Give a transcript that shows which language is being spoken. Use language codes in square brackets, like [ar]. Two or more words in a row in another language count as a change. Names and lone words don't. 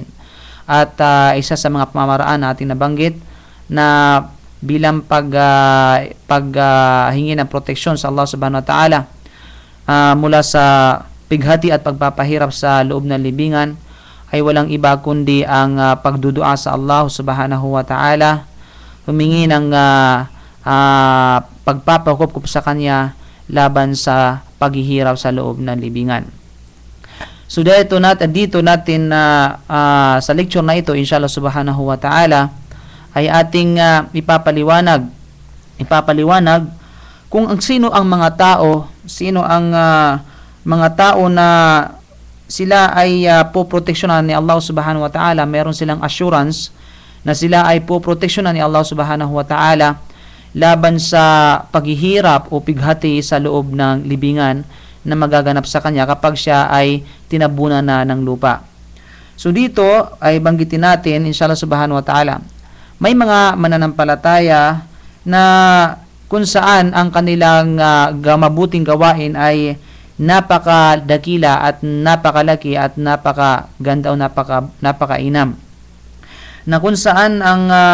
[tl] At isa sa mga pamamaraan na ating nabanggit na bilang paghingi ng proteksyon sa Allah [ar] سبحانه وتعالى [tl] mula sa pighati at pagpapahirap sa loob ng libingan ay walang iba kundi ang pagdudua sa Allah [ar] سبحانه وتعالى, [tl] humingi ng pagpapakup sa Kanya laban sa paghihirap sa loob ng libingan. So dito natin sa lecture na ito, [ar] إن شاء الله سبحانه وتعالى, [tl] ay ating ipapaliwanag kung sino ang mga tao na sila ay poproteksyonan ni Allah [ar] سبحانه وتعالى. [tl] Meron silang assurance na sila ay poproteksyonan ni Allah [ar] سبحانه وتعالى [tl] laban sa paghihirap o pighati sa loob ng libingan na magaganap sa Kanya kapag siya ay tinabunan na ng lupa. So dito ay banggitin natin, [ar] إن شاء الله سبحانه وتعالى, [tl] may mga mananampalataya na kung saan ang kanilang mabuting gawain ay napakadakila at napakalaki at napakaganda o napakainam, na kung saan ang